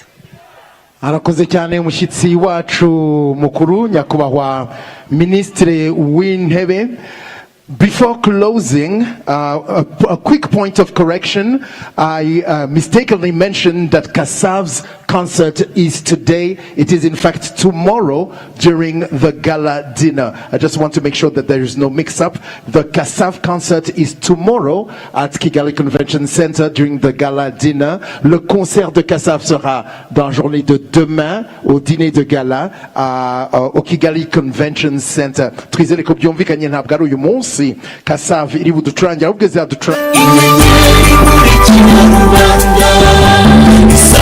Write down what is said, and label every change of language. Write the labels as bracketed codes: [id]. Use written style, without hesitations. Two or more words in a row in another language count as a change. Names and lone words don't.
[rw] Arakoze cyane umushyitsi wacu mukuru nyakubahwa Ministre w'Intebe. [en] Before closing, a quick point of correction. I mistakenly mentioned that Kassav's concert is today. It is in fact tomorrow during the gala dinner. I just want to make sure that there is no mix-up. The Kassav concert is tomorrow at Kigali Convention Center during the gala dinner. [fr] Le concert de Kassav sera dans la journée de demain au dîner de gala au Kigali Convention Center. [rw] Twizere ko byumvikanye ntabwo ari uyu munsi Kassav iri buducurangira ahubwo izaducurangira